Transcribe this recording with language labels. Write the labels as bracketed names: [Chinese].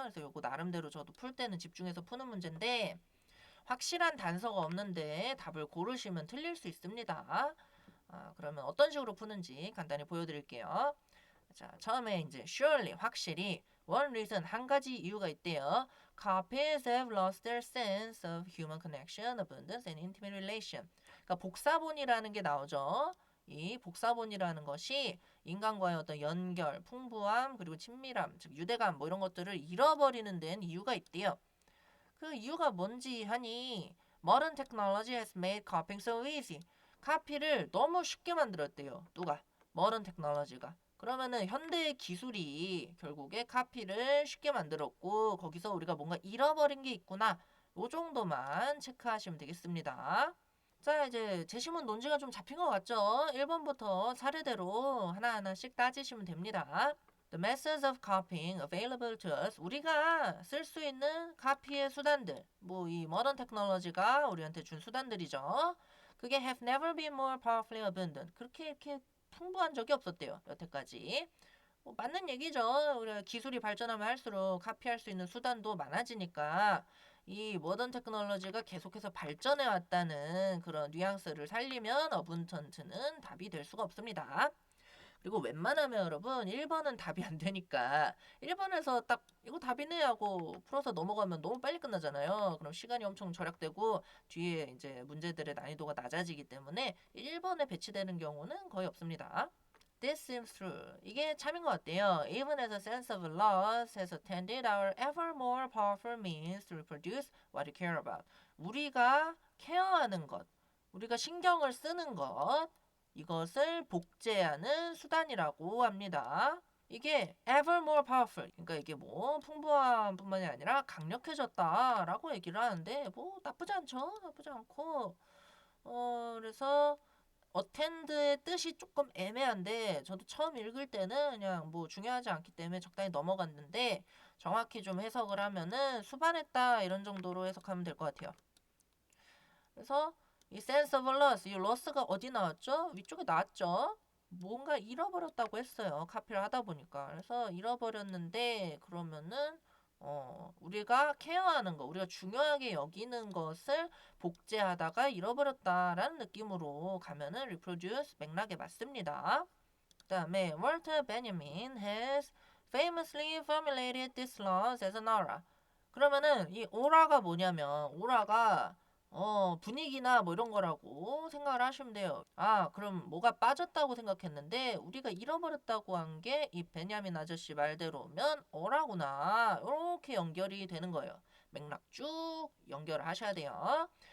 [Korean] 그래서 요거 나름대로 저도 풀 때는 집중해서 푸는 문제인데 확실한 단서가 없는데 답을 고르시면 틀릴 수 있습니다. 그러면 어떤 식으로 푸는지 간단히 보여드릴게요. 자, 처음에 이제 surely 확실히 one reason 한 가지 이유가 있대요. [English] Copies have lost their sense of human connection, abundance, and intimate relation. [Korean] 그러니까 복사본이라는 게 나오죠. 이 복사본이라는 것이 인간과의 어떤 연결, 풍부함, 그리고 친밀함, 즉 유대감 뭐 이런 것들을 잃어버리는 데는 이유가 있대요. 그 이유가 뭔지 하니 [English] Modern technology has made copying so easy. [Korean] 카피를 너무 쉽게 만들었대요. 누가? Modern technology가. 그러면은 현대 기술이 결국에 카피를 쉽게 만들었고 거기서 우리가 뭔가 잃어버린 게 있구나. 요 정도만 체크하시면 되겠습니다. 자, 이제 제시문 논지가 좀 잡힌 것 같죠? 1번부터 차례대로 하나하나씩 따지시면 됩니다. [English] The methods of copying available to us. [Korean] 우리가 쓸 수 있는 카피의 수단들. 뭐 이 모던 테크놀로지가 우리한테 준 수단들이죠. [English] 그게 have never been more powerfully abundant. [Korean] 그렇게 이렇게 풍부한 적이 없었대요. 여태까지. 뭐 맞는 얘기죠. 우리가 기술이 발전하면 할수록 카피할 수 있는 수단도 많아지니까 이 모던 테크놀로지가 계속해서 발전해 왔다는 그런 뉘앙스를 살리면 어분턴트는 답이 될 수가 없습니다. 그리고 웬만하면 여러분 1번은 답이 안 되니까 1번에서 딱 이거 답이네 하고 풀어서 넘어가면 너무 빨리 끝나잖아요. 그럼 시간이 엄청 절약되고 뒤에 이제 문제들의 난이도가 낮아지기 때문에 1번에 배치되는 경우는 거의 없습니다. [English] This seems true. [Korean] 이게 참인 것 같아요. [English] Even as a sense of loss has attended our ever more powerful means to reproduce what we care about. [Korean] 우리가 케어하는 것, 우리가 신경을 쓰는 것, 이것을 복제하는 수단이라고 합니다. [English] 이게 ever more powerful. [Korean] 그러니까 이게 뭐 풍부함뿐만이 아니라 강력해졌다라고 얘기를 하는데 뭐 나쁘지 않죠. 나쁘지 않고 그래서 어텐드의 뜻이 조금 애매한데 저도 처음 읽을 때는 그냥 뭐 중요하지 않기 때문에 적당히 넘어갔는데 정확히 좀 해석을 하면은 수반했다 이런 정도로 해석하면 될 것 같아요. 그래서 이 sense of loss, 이 loss가 어디 나왔죠? 위쪽에 나왔죠? 뭔가 잃어버렸다고 했어요. 카피를 하다 보니까. 그래서 잃어버렸는데 그러면은 우리가 케어하는 거, 우리가 중요하게 여기는 것을 복제하다가 잃어버렸다라는 느낌으로 가면은 reproduce 맥락에 맞습니다. [English] 그다음에 Walter Benjamin has famously formulated this laws as an aura. [Korean] 그러면은 이 오라가 뭐냐면 오라가 분위기나 뭐 이런 거라고 생각을 하시면 돼요. 아, 그럼 뭐가 빠졌다고 생각했는데 우리가 잃어버렸다고 한 게 이 베냐민 아저씨 말대로면 어라구나. 이렇게 연결이 되는 거예요. 맥락 쭉 연결을 하셔야 돼요.